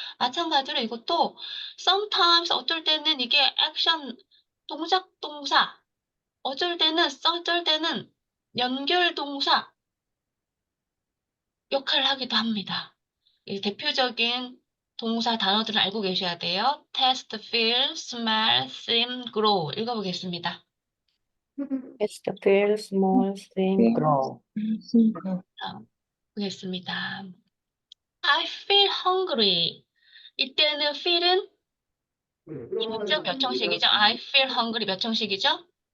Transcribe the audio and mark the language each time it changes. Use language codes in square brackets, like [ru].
[ko] 마찬가지로 이것도 sometimes 어쩔 때는 이게 액션, 동작 동사, 어쩔 때는 연결 동사 역할을 하기도 합니다. 이 대표적인 동사 단어들을 알고 계셔야 돼요. [en] taste, feel, smell, seem, grow. [ko] 읽어보겠습니다. [en] Taste, feel, smell, swim, grow. [ko] 보겠습니다. [en] I feel hungry. [ko] 이때는 feel은 이 문장 몇 형식이죠? [en] I feel hungry [ko] 몇 형식이죠?